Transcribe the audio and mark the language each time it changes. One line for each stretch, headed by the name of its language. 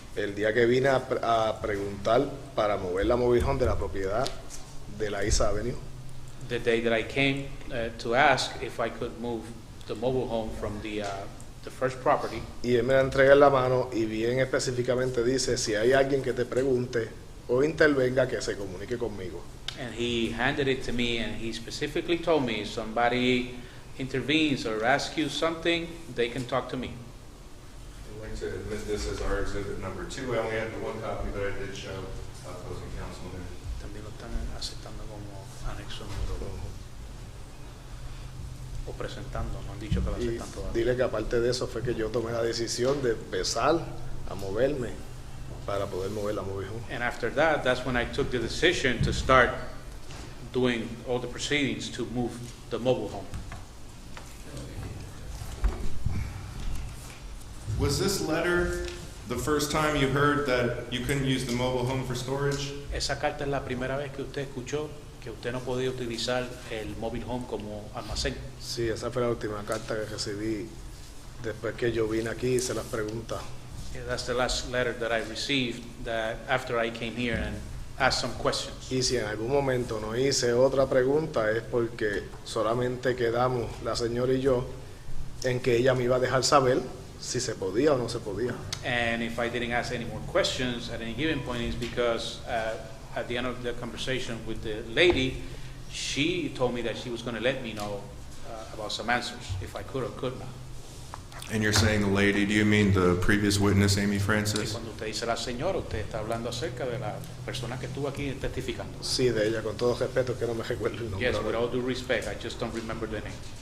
Spanish: el día que vine a preguntar para mover la mobile home de la propiedad de la East Avenue.
English: the day that I came to ask if I could move the mobile home from the first property.
Spanish: Y él me la entrega en la mano y bien específicamente dice, si hay alguien que te pregunte o intervenga, que se comunique conmigo.
English: And he handed it to me, and he specifically told me, if somebody intervenes or asks you something, they can talk to me. I'd like to admit this as our exhibit number 2. I only had the one copy, but I did show opposing counsel there.
Spanish: También lo están aceptando como anexo número 2. O presentando, no han dicho que lo Y aceptan todavía. dile que aparte de eso fue que yo tomé la decisión de empezar a moverme para poder mover la mobile home.
English: And after that, that's when I took the decision to start doing all the proceedings to move the mobile home. Was this letter the first time you heard that you couldn't use the mobile home for storage?
Spanish: Esa carta es la primera vez que usted escuchó que usted no podía utilizar el mobile home como almacén. Sí, esa fue la última carta que recibí después que yo vine aquí y hice las preguntas.
English: Yeah, that's the last letter that I received that after I came here and asked some questions.
Spanish: Y si en algún momento no hice otra pregunta es porque solamente quedamos, la señora y yo, en que ella me iba a dejar saber si se podía o no se podía.
English: And if I didn't ask any more questions at any given point, is because at the end of the conversation with the lady, she told me that she was going to let me know about some answers, if I could or could not. And you're saying the lady, do you mean the previous witness, Amy Francis?
Spanish: cuando usted dice la señora, usted está hablando acerca de la persona que estuvo aquí testificando. Sí, de ella, con todo respeto, que no me recuerdo el nombre.
English: Yes, with all due respect, I just don't remember the name.